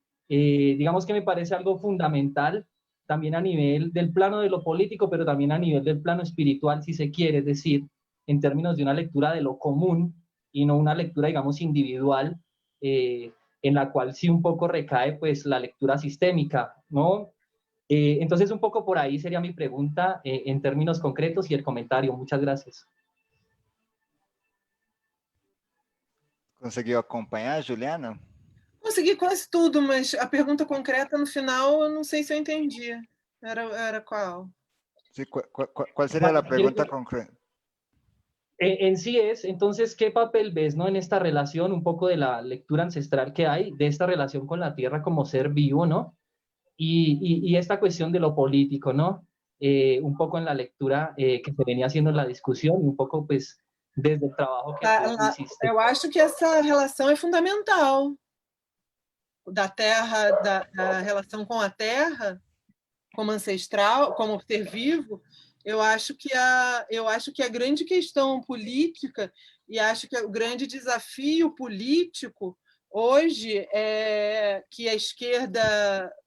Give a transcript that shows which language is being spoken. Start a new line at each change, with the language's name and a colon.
Spanish: Digamos que me parece algo fundamental también a nivel del plano de lo político, pero también a nivel del plano espiritual, si se quiere, es decir, en términos de una lectura de lo común y no una lectura, digamos, individual, en la cual sí un poco recae, pues, la lectura sistémica, ¿no? Entonces, un poco por ahí sería mi pregunta en términos concretos y el comentario. Muchas gracias.
Portuguese: Conseguiu acompanhar, Juliana? Consegui quase tudo, mas a pergunta concreta no final, eu não sei se eu entendi. Era qual?
Spanish: Sí, ¿cuál sería Vale, la pregunta concreta? En sí es, entonces, ¿qué papel ves, ¿no? En esta relación, un poco de la lectura ancestral que hay, de esta relación con la tierra como ser vivo, ¿no? Y esta cuestión de lo político, ¿no? Un poco en la lectura que se venía haciendo en la discusión y un poco, pues, desde el trabajo que tú hiciste.
Portuguese: Eu acho que essa relação é fundamental. Da terra, da relação com a terra, como ancestral, como ser vivo, eu acho que a grande questão política e acho que o grande desafio político hoje é que a esquerda...